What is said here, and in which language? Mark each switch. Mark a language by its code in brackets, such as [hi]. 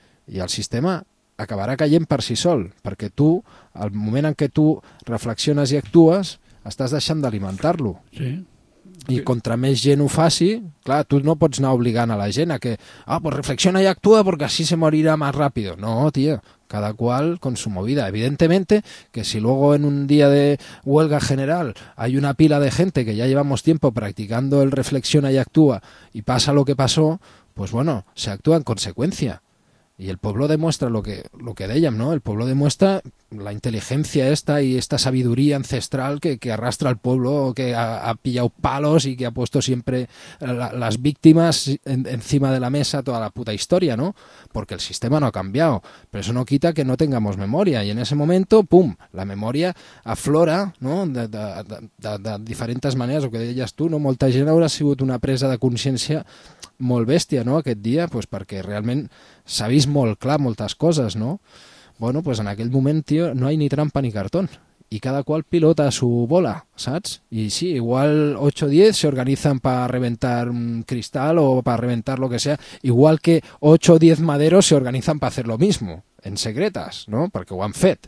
[ca] I el sistema acabarà caient per si sol, perquè tu, el moment en què tu reflexiones i actues, estàs deixant d'alimentar-lo. Sí. I contra més gent ho faci, clar, tu no pots anar obligant a la gent a que, pues reflexiona i actua perquè així se morirà més ràpid. [es] No, tio, cada qual con su movida. Evidentemente que si luego en un día de huelga general hay una pila de gente que ya llevamos tiempo practicando el reflexiona y actúa y pasa lo que pasó, pues bueno, se actúa en consecuencia. Y el pueblo demuestra [ca] lo que dèiem, [es] ¿no? El pueblo demuestra la inteligencia esta y esta sabiduría ancestral que arrastra al pueblo, que ha pillado palos y que ha puesto siempre las víctimas encima de la mesa toda la puta historia, ¿no? Porque el sistema no ha cambiado, pero eso no quita que no tengamos memoria. Y en ese momento, pum, la memoria aflora, ¿no? De diferentes maneras, lo que deies tú, ¿no? [ca] Molta gent haurà sigut una presa de consciència molt bèstia, no?, aquest dia, pues perquè realment s'ha vist molt clar moltes coses, no? Bueno, pues en aquell moment, tio, no hi ha ni trampa ni cartó. i cada qual pilota [es] a su bola, [ca] saps? I sí, igual 8 o 10 s'organitzen per reventar un cristal o per reventar [es] lo que sea, [ca] igual que 8 o 10 maderos s'organitzen per fer [es] lo mismo, [ca] en secretes, no? Perquè ho han fet.